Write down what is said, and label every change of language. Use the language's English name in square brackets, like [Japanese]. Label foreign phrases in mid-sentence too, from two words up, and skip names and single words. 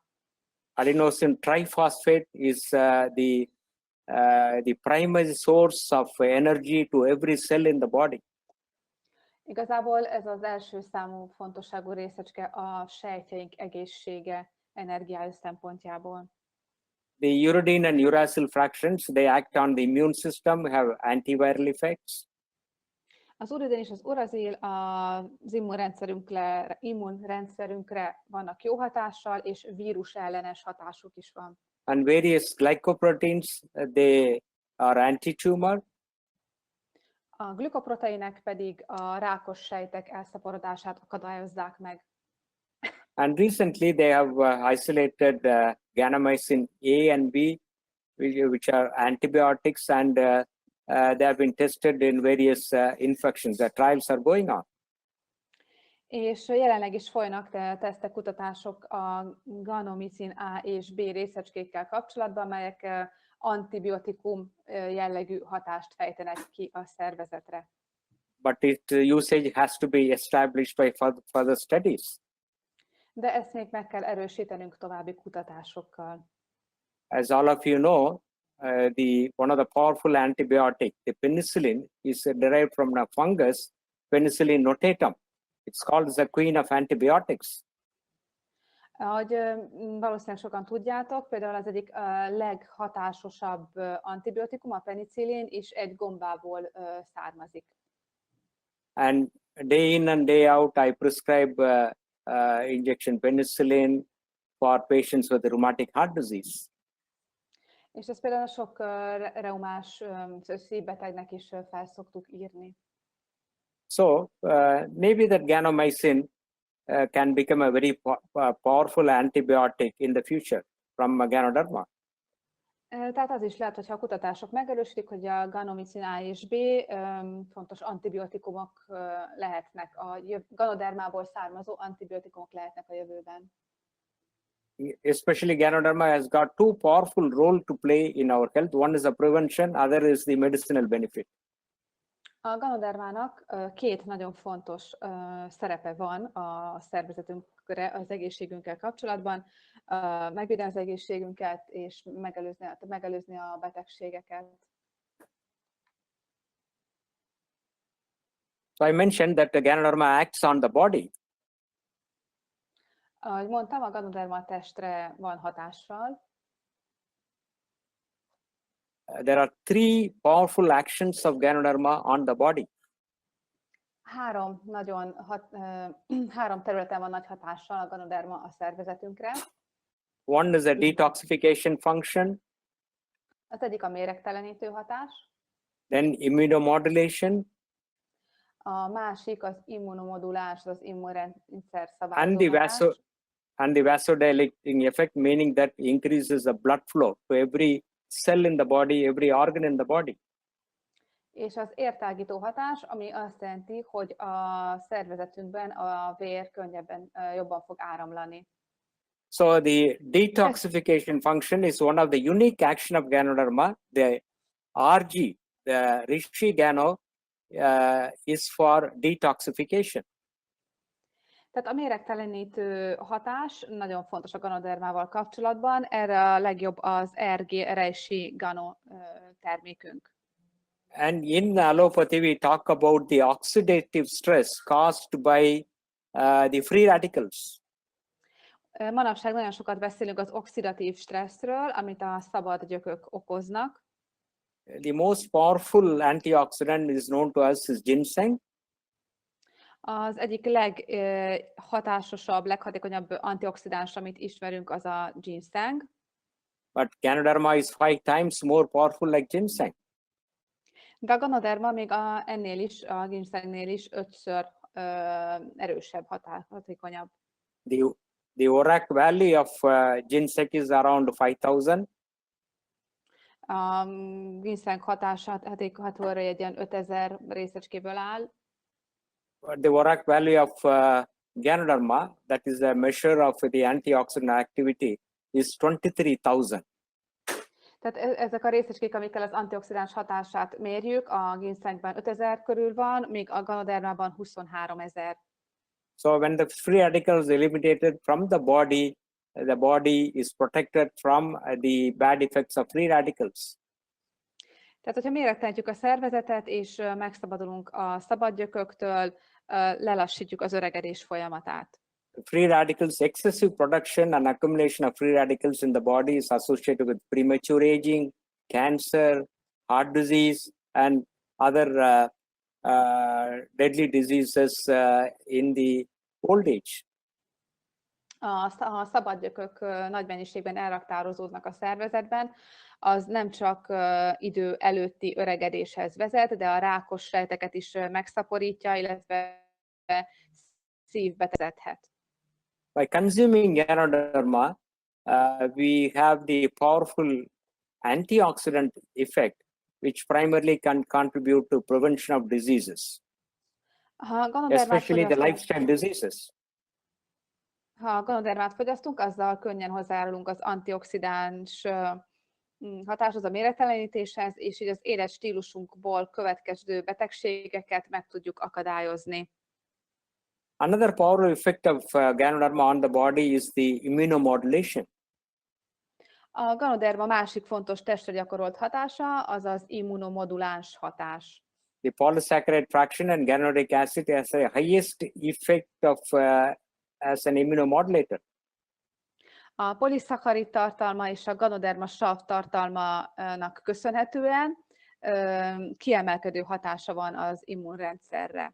[English] Adenosine triphosphate is the primary source of energy to every cell in the body. [Hungarian] Igazából ez az első számú fontosságú részecske a sejtjeink egészsége energiája szempontjából. [English] The uridine and uracil fractions, they act on the immune system, have antiviral effects. [Hungarian] Az uridin és az urazil az immunrendszerünkre vannak jó hatással, és vírusellenes hatásuk is van. [English] And various glycoproteins, they are anti-tumor. [Hungarian] A glükoproteinek pedig a rákos sejtek elszaporodását akadályozzák meg. [English] And recently they have isolated ganamycin A and B, which are antibiotics, and they have been tested in various infections. The trials are going on. [Hungarian] És jelenleg is folynak tesztek, kutatások a ganomicin A és B részecskékkel kapcsolatban, melyek antibiotikum jellegű hatást fejtenek ki a szervezetre. [English] But its usage has to be established by further studies. [Hungarian] De ezt még meg kell erősítenünk további kutatásokkal. [English] As all of you know, one of the powerful antibiotic, the penicillin, is derived from a fungus, Penicillin notatum. It's called the queen of antibiotics. [Hungarian] Ahogy valószínűleg sokan tudjátok, például az egyik leghatásosabb antibiotikum, a penicillin, is egy gombából származik. [English] And day in and day out, I prescribe injection penicillin for patients with rheumatic heart disease. [Hungarian] És ezt például sok reumás szívbetegnek is fel szoktuk írni. [English] So maybe that ganomycin can become a very powerful antibiotic in the future from Ganoderma. [Hungarian] Tehát az is lehet, hogyha a kutatások megerősítik, hogy a ganomicin A és B fontos antibiotikumok lehetnek, a Ganodermából származó antibiotikumok lehetnek a jövőben. [English] Especially Ganoderma has got two powerful role to play in our health. One is the prevention, other is the medicinal benefit. [Hungarian] A ganodermának két nagyon fontos szerepe van a szervezetünkre, az egészségünkkel kapcsolatban. megvédeni az egészségünket, és megelőzni a betegségeket. [English] So I mentioned that the Ganoderma acts on the body. [Hungarian] Ahogy mondtam, a Ganoderma a testre van hatással. [English] There are three powerful actions of Ganoderma on the body. [Hungarian] Három területen van nagy hatással a Ganoderma a szervezetünkre. [English] One is a detoxification function, [Hungarian] Az egyik a méregtelenítő hatás, [English] then immunomodulation, [Hungarian] a másik az immunomodulás, az immunrendszer [English] and [Hungarian] szabályozó hatás, [English] the vasodilating effect, meaning that increases the blood flow to every cell in the body, every organ in the body. [Hungarian] és az értágító hatás, ami azt jelenti, hogy a szervezetünkben a vér könnyebben, jobban fog áramlani. [English] So the detoxification function is one of the unique action of Ganoderma. The RG, the Rishi Gano, is for detoxification. [Hungarian] Tehát a méregtelenítő hatás nagyon fontos a Ganodermával kapcsolatban. Erre a legjobb az RG Reishi Gano termékünk. [English] And in allopathy, we talk about the oxidative stress caused by the free radicals. [Hungarian] Manapság nagyon sokat beszélünk az oxidatív stresszről, amit a szabad gyökök okoznak. [English] The most powerful antioxidant is known to us is ginseng. [Hungarian] Az egyik leghatásosabb, leghatékonyabb antioxidáns, amit ismerünk, az a ginseng. [English] But Ganoderma is 5 times more powerful like ginseng. [Hungarian] De a Ganoderma még ennél is, a ginsengnél is 5-ször erősebb, hatékonyabb. [English] The ORAC value of ginseng is around 5,000. [Hungarian] A ginseng hatékonysága egy ilyen 5000 részecskéből áll. [English] The ORAC value of Ganoderma, that is a measure of the antioxidant activity, is 23,000. [Hungarian] Tehát ezek a részecskék, amikkel az antioxidáns hatását mérjük, a ginsengben 5000 körül van, míg a Ganodermában 23,000. [English] So when the free radical is eliminated from the body is protected from the bad effects of free radicals. [Hungarian] Tehát, hogyha méregtelenítjük a szervezetet, és megszabadulunk a szabadgyököktől, lelassítjuk az öregedés folyamatát. [English] Free radicals, excessive production and accumulation of free radicals in the body is associated with premature aging, cancer, heart disease, and other deadly diseases in the old age. [Hungarian] A szabadgyökök nagy mennyiségben elraktározódnak a szervezetben, az nem csak idő előtti öregedéshez vezet, de a rákos sejteket is megszaporítja, illetve szívbetegedhet. [English] By consuming Ganoderma, we have the powerful antioxidant effect, which primarily can contribute to prevention of diseases, especially the lifestyle diseases. [Hungarian] Ha Ganodermát fogyasztunk, azzal könnyen hozzájárulunk az antioxidáns hatáshoz, a méregtelenítéshez, és így az életstílusunkból következő betegségeket meg tudjuk akadályozni. [English] Another powerful effect of Ganoderma on the body is the immunomodulation. [Hungarian] A Ganoderma másik fontos testre gyakorolt hatása az az immunomoduláns hatás. [English] The polysaccharide fraction and ganodic acid has a highest effect of as an immunomodulator. [Hungarian] A poliszaccharid tartalma és a Ganoderma sav tartalmának köszönhetően kiemelkedő hatása van az immunrendszerre.